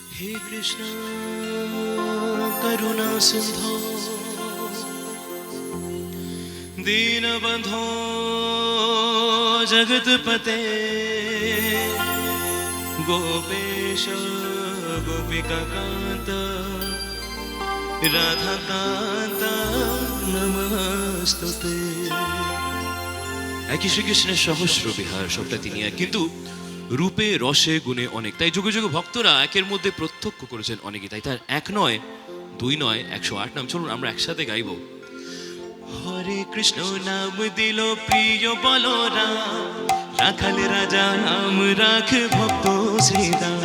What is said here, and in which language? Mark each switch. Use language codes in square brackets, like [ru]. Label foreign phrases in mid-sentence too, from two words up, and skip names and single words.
[sa] हे कृष्ण करुणा सिंधो दीनबंधो जगतपते गोपेश गोपिकाकांत রাধাকান্ত নমস্তুতে। [bn] একই শ্রীকৃষ্ণের সহস্র বিহার, সবটা তিনি এক, কিন্তু রূপে রসে গুণে অনেক। তাই যুগে যুগে ভক্তরা একের মধ্যে প্রত্যক্ষ করেছেন অনেকে। তাই তার এক নয়, দুই নয়, 108 নাম। চলুন আমরা একসাথে গাইব। হরে কৃষ্ণ নাম দিল প্রিয় বলরাম, রাখাল রাজা নাম রাখে ভক্ত শ্রীরাম।